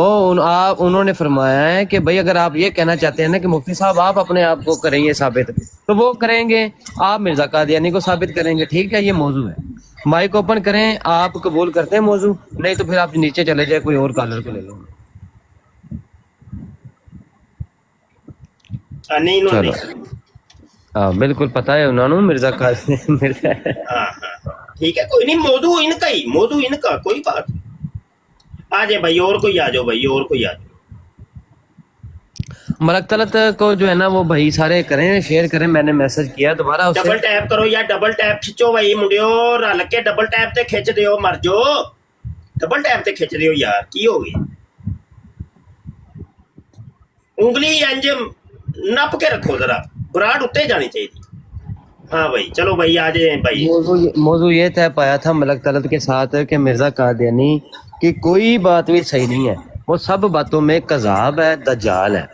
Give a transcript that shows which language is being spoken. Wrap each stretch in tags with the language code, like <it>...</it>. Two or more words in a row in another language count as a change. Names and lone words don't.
<ur>انہوں نے فرمایا ہے کہ بھائی اگر آپ یہ کہنا چاہتے ہیں نا کہ مفتی صاحب آپ اپنے آپ کو کریں یہ ثابت، تو وہ کریں گے، آپ مرزا قادیانی کو ثابت کریں گے. ٹھیک ہے، یہ موضوع ہے.</ur> <en>mic open</en> <ur>کریں، آپ قبول کرتے ہیں موضوع؟ نہیں تو پھر آپ نیچے چلے جائے، کوئی اور کالر کو لے لو. نہیں، انہوں نے चलो ہاں بالکل پتہ ہے انہوں نے مرزا قاسم مرزا ہاں ہاں ٹھیک ہے کوئی نہیں، موضوع ان کا ہی، موضوع ان کا، کوئی بات نہیں. آ جائے بھائی، اور کوئی آ جاؤ بھائی، اور کوئی آ جاؤ. ملک طلعت کو جو ہے نا وہ بھائی سارے کریں شیئر کریں. میں نے میسج کیا دوبارہ اسے.</ur> <en>double tap</en> <pa>کرو یا</pa> <en>double tap</en> <pa>کھچو بھائی منڈیو، رل کے</pa> <en>double tap</en> <pa>تے کھچ دیو، مر جو</pa> <en>double tap</en> <pa>تے کھچ دیو یار، کی ہو گئی؟ انگلی انج نپ کے رکھو ذرا، براڈ اتنے جانی چاہیے.</pa> <ur>ہاں بھائی چلو بھائی آ جائیں بھائی. موضوع یہ طے پایا تھا ملک طلعت کے ساتھ کہ مرزا قادیانی کی کوئی بات بھی صحیح نہیں ہے، وہ سب باتوں میں کذاب ہے، دجال ہے.</ur>